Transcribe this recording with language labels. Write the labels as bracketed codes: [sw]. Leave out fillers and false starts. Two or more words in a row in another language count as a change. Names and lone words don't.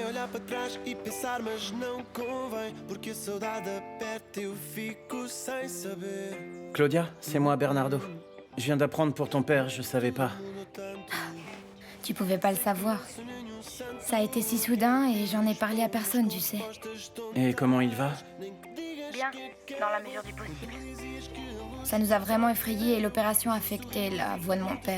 [pt] Olhar para trás e pensar, mas não convém. Porque a saudade aperta, eu fico sem saber. [fr] Claudia, c'est moi, Bernardo. Je viens d'apprendre pour ton père, je savais pas. Tu pouvais pas le savoir. Ça a été si soudain et j'en ai parlé à personne, tu sais. Et comment il va? Bien, dans la mesure du possible. Ça nous a vraiment effrayés et l'opération a affecté la voix de mon père.